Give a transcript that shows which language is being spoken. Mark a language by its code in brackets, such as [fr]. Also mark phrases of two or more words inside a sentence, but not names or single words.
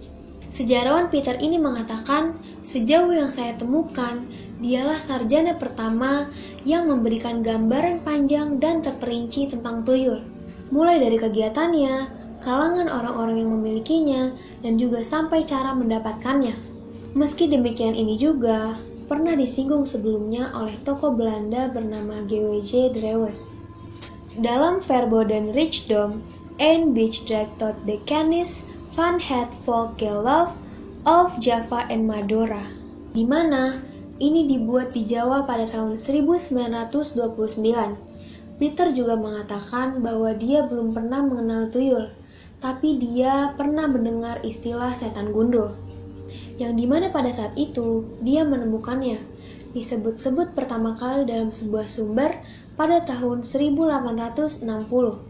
[id] Sejarawan Peter ini mengatakan, sejauh yang saya temukan, dialah sarjana pertama yang memberikan gambaran panjang dan terperinci tentang tuyul. Mulai dari kegiatannya, kalangan orang-orang yang memilikinya, dan juga sampai cara mendapatkannya. Meski demikian ini juga, pernah disinggung sebelumnya oleh tokoh Belanda bernama G.W.J. Drewes. Dalam Verboden Rijkdom en Bijdrage tot de Kennis van het Volksgeloof of Java en Madura, di mana ini dibuat di Jawa pada tahun 1929. Peter juga mengatakan bahwa dia belum pernah mengenal tuyul, tapi dia pernah mendengar istilah setan gundul, yang dimana pada saat itu dia menemukannya, disebut-sebut pertama kali dalam sebuah sumber pada tahun 1860.